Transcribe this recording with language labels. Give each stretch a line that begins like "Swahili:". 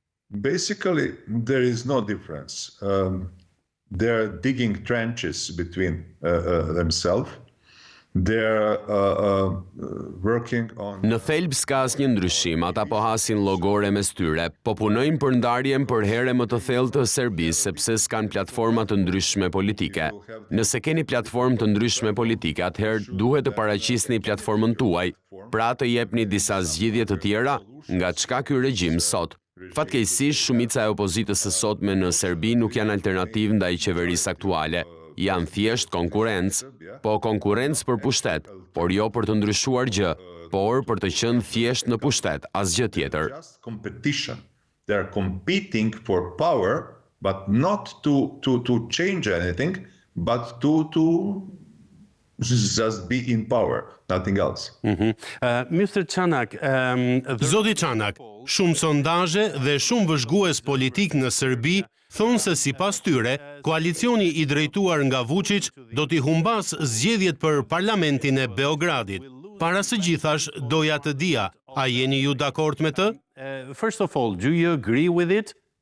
English: Basically, there is no difference. They're digging trenches between themselves. They're working on...
Albanian: Në thelb s'ka asnjë ndryshim, ata po hasin llogore mes tyre, po punojnë për ndarjen për herë më të thellë të Serbisë sepse s'kan platforma të ndryshme politike. Nëse keni platformë të ndryshme politike, atëherë duhet të paraqisni platformën tuaj, pra të jepni disa zgjidhje të tjera nga çka ky regjim sot. Fatkeqësisht, shumica e opozitës së sotme në Serbi nuk janë alternativë ndaj qeverisë aktuale. Janë thjesht konkurrencë, po konkurrencë për pushtet, por jo për të ndryshuar gjë, por për të qenë thjesht në pushtet, asgjë tjetër.
English: Competition. They're competing for power, but not to change anything, but to just be in power, nothing else. Mr.
Albanian: Ç'ndodh, Zoti Ç'ndodh, shumë sondazhe dhe shumë vëzhgues politik në Serbi thonë se sipas tyre, koalicioni I drejtuar nga Vučić do t'i humbas zgjedhjet për parlamentin e Beogradit. Para së gjithash, doja të dija, a jeni ju dakord me të?
English: First of all, do you agree with it?